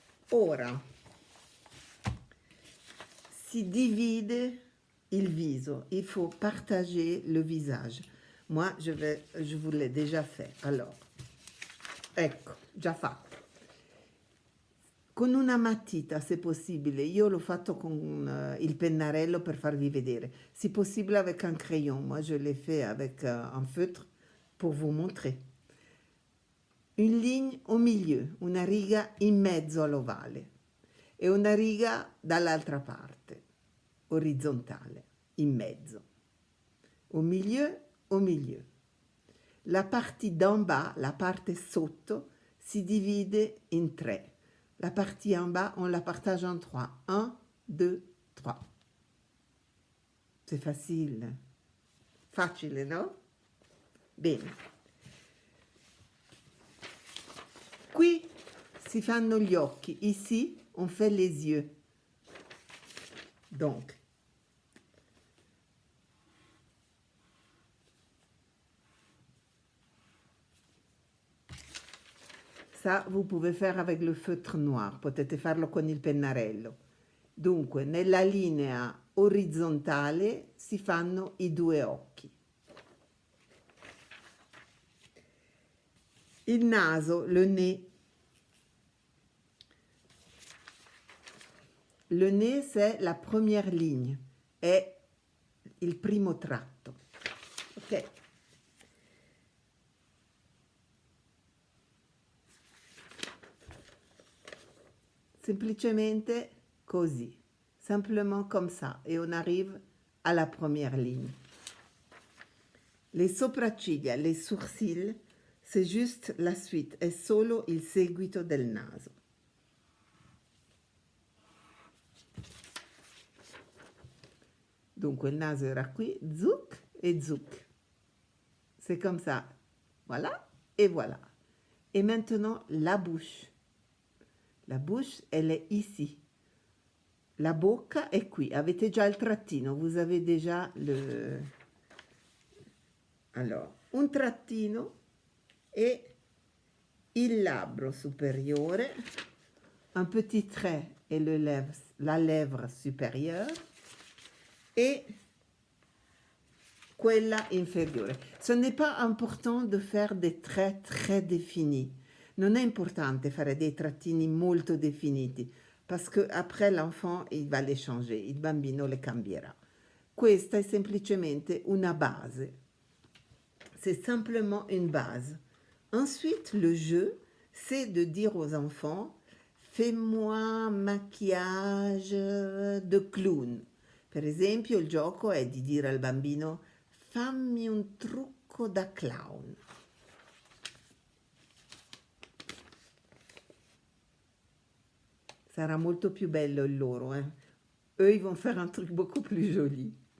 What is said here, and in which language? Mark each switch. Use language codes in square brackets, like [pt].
[it] Ora si divide il viso, [fr] il faut partager le visage. Moi, je vous l'ai déjà fait. [it] Alors, ecco, già fatto. Con una matita, se possibile. Io l'ho fatto con il pennarello per farvi vedere. [fr] Si possibile avec un crayon. Moi, je l'ai fait avec un feutre pour vous montrer. Une ligne au milieu, [it] una riga in mezzo all'ovale e una riga dall'altra parte, orizzontale, in mezzo. [fr] Au milieu. La partie d'en bas, [it] la parte sotto, si divide in tre. [fr] La partie en bas, on la partage en trois. 1, 2, 3. C'est facile. Facile, [it] no? Bene. Qui si fanno gli occhi. [fr] Ici, on fait les yeux. Donc, ça, vous pouvez faire avec le feutre noir, [it] potete farlo con il pennarello. Dunque, nella linea orizzontale si fanno i due occhi. Il naso, [fr] le nez. Le nez, c'est la première ligne, [it] è il primo tratto. [fr] Ok? [it] Semplicemente così, [fr] simplement comme ça, et on arrive à la première ligne. Les sopracciglia, les sourcils, c'est juste la suite, [it] è solo il seguito del naso. Dunque il naso era qui, zuc e zuc. [fr] C'est comme ça. Voilà et voilà. Et maintenant la bouche. La bouche, elle est ici. [it] La bocca è qui. Avete già il trattino, [fr] vous avez déjà le... [it] Alors, un trattino e il labbro superiore, [fr] un petit trait et la lèvre supérieure [it] et quella inferiore. [fr] Ce n'est pas important de faire des traits très définis. [it] Non è importante fare dei trattini molto definiti, [fr] parce que après l'enfant il va les changer, [it] il bambino le cambierà. Questa è semplicemente una base. [fr] C'est simplement une base. Ensuite, le jeu, c'est de dire aux enfants, fais-moi un maquillage de clown. [it] Per esempio, il gioco è di dire al bambino, fammi un trucco da clown. Sarà molto più bello il loro, [fr] Eux, ils vont faire un truc beaucoup plus joli.